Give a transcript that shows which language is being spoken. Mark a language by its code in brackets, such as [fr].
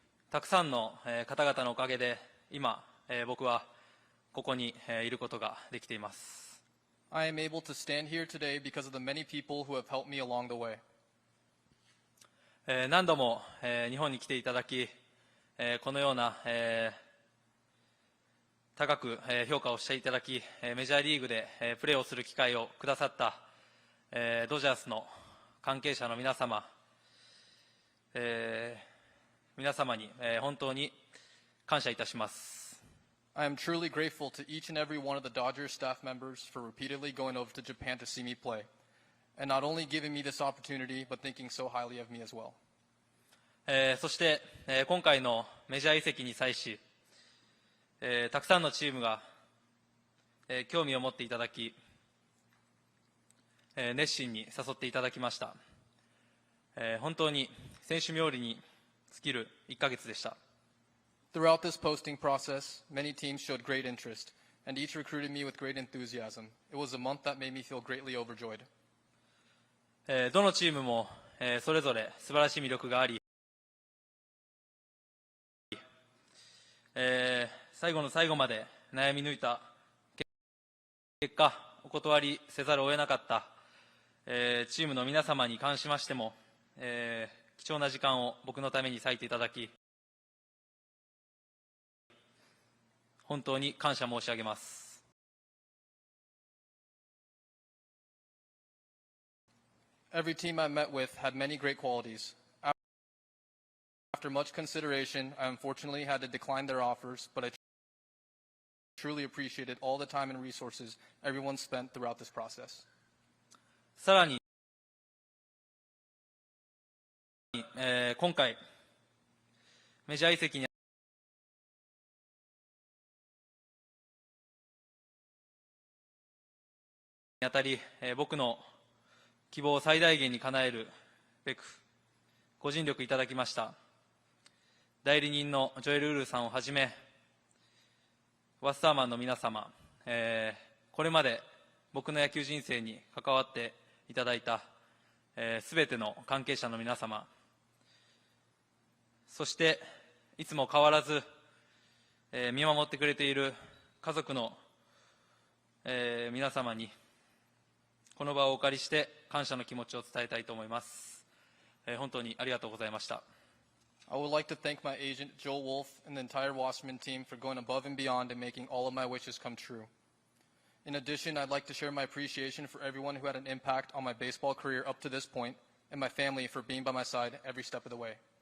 [ja] たくさんの方々のおかげで今、僕はここにいることができています。 [en] I am able to stand here today because of the many people who have helped me along the way. [ja] 何度も日本に来ていただき、このような高く評価をしていただき、メジャーリーグでプレーをする機会をくださったドジャースの関係者の皆様、皆様に本当に感謝いたします。 [en] I am truly grateful to each and every one of the Dodgers staff members for repeatedly going over to Japan to see me play, and not only giving me this opportunity, but thinking so highly of me as well. [ja] そして、今回のメジャー移籍に際し、たくさんのチームが、興味を持っていただき、熱心に誘っていただきました。本当に選手冥利に尽きる1ヶ月でした。 [en] Throughout this posting process, many teams showed great interest, and each recruited me with great enthusiasm. It was a month that made me feel greatly overjoyed. [ja] どのチームも、それぞれ素晴らしい魅力があり、最後の最後まで悩み抜いた結果、お断りせざるを得なかった、チームの皆様に関しましても、貴重な時間を僕のために割いていただき、本当に感謝申し上げます。 [en] Every team I met with had many great qualities. After much consideration, I unfortunately had to decline their offers, but I truly appreciated all the time and resources everyone spent throughout this process. [ja] さらに、今回、メジャー移籍にあたり、僕の希望を最大限に叶えるべくご尽力いただきました。代理人のジョエル・ウルーさんをはじめ、ワッサーマンの皆様、これまで僕の野球人生に関わっていただいたすべての関係者の皆様、そしていつも変わらず、見守ってくれている家族の、皆様にこの場をお借りして感謝の気持ちを伝えたいと思います。本当にありがとうございました。 [en] I would like to thank my agent, Joel Wolf, and the entire Wasserman team for going above and beyond and making all of my wishes come true. In addition, I'd like to share my appreciation for everyone who had an impact on my baseball career up to this point, and my family for being by my side every step of the way.